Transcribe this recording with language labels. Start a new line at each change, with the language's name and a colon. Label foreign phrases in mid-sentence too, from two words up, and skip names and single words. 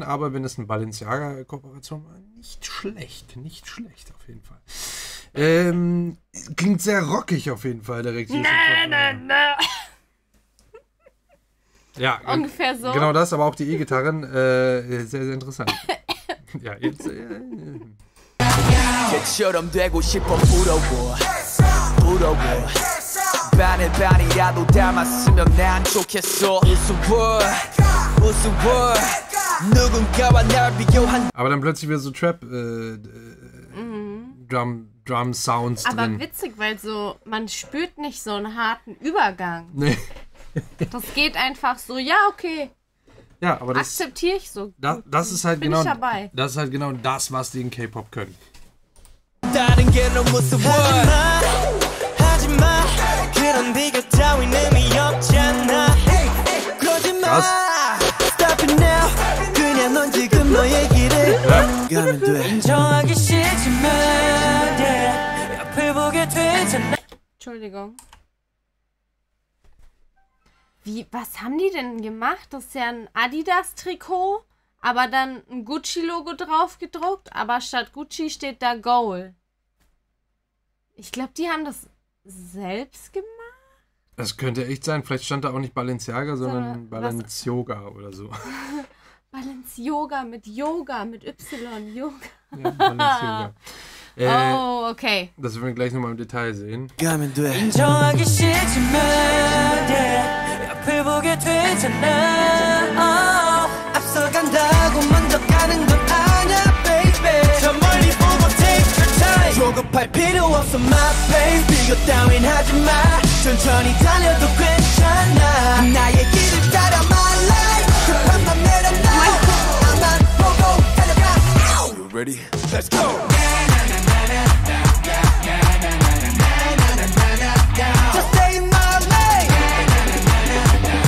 German: Aber wenn es eine Balenciaga-Kooperation war, nicht schlecht. Nicht schlecht auf jeden Fall. Klingt sehr rockig auf jeden Fall direkt. Ja, ungefähr so. Genau das, aber auch die E-Gitarren. Sehr, sehr interessant. Ja, jetzt...
Korean: 반이라도 닮았으면 난 좋겠어 우스워 누군가와 날 비교한
German: Aber dann plötzlich wieder so
English: Trap Drum Sounds
German: Aber drin. witzig, weil so man spürt nicht so einen harten Übergang. Nee. Das geht einfach so, ja, okay. Ja, aber das Akzeptiere ich so. das ist halt Bin genau ich dabei. das ist halt genau das, was die in K-Pop können.
Korean: 다른 게 너무 무서워 하지마 그런 비교 따윈 의미 없잖아 거짓말
English: Stop it now
Korean: 그냥 넌 지금 너의 길을 가면 돼 인정하기 싫지만 앞을 보게 되잖아
German: Entschuldigung. Was haben die denn gemacht? Das ist ja ein Adidas-Trikot, aber dann ein Gucci-Logo drauf gedruckt, aber statt Gucci steht da Goal. Ich glaube, die haben das selbst gemacht. Das könnte echt sein. Vielleicht stand da auch nicht Balenciaga, sondern Balenciaga oder so. Balenciaga mit Yoga, mit Y, Yoga. Ja, Balenciaga. Oh, okay. Das werden wir gleich nochmal im Detail sehen.
Korean: 가면 돼 인정하기 싫지만 앞을 보게 되잖아 앞서간다고 먼저 가는 건 아냐 baby 저 멀리 보고
English: take your time
Korean: 조급할 필요 없어
English: my baby
Korean: 비교 따윈 하지마 천천히 달려도 괜찮아 나의 길을 따라
English: my life
Korean: 급한 맘 내려놔 앞만 보고 달려가
English: You ready? Let's go! Just stay in my lane